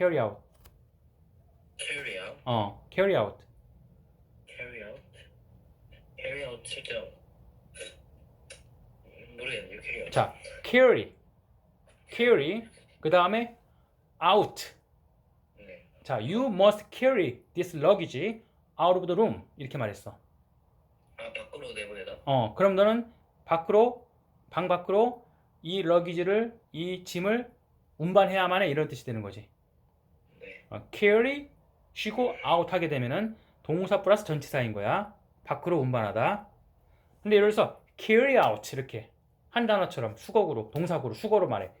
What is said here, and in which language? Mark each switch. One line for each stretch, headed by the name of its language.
English: carry out. carry out. carry out. carry out.
Korean: carry out 진짜 모르겠네요.
English: carry out.
Korean: 자, carry 그 다음에 out. 네.
English: 자, you must carry this luggage out of the room 이렇게 말했어.
Korean: 아, 밖으로 내보내다. 그럼 너는 방 밖으로 이 러기지를 이 짐을 운반해야만 해 이런 뜻이 되는 거지. 네. carry 쉬고 out 하게 되면은 동사 플러스 전치사인 거야. 밖으로 운반하다. 근데 예를 들어서 carry out 이렇게 한 단어처럼 수거구로 동사구로 수거로 말해.